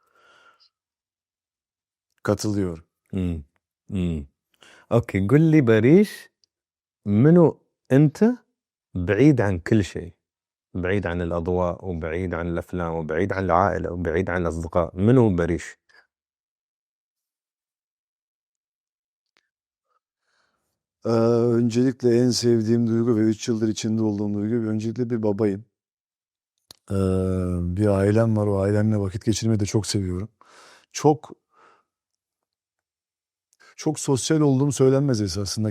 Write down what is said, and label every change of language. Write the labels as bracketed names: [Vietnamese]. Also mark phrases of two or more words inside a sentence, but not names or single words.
[Turkish] Katılıyorum. [Arabic] أوكي قل لي باريش منو أنت بعيد عن كل شيء، بعيد عن الأضواء وبعيد عن الأفلام وبعيد عن العائلة وبعيد عن الأصدقاء، منو باريش؟ [Turkish] Öncelikle en sevdiğim duygu ve 3 yıldır içinde olduğum duygu, öncelikle bir babayım. Bir ailem var, o ailemle vakit geçirmeyi de çok seviyorum. Çok sosyal olduğum söylenmez esasında.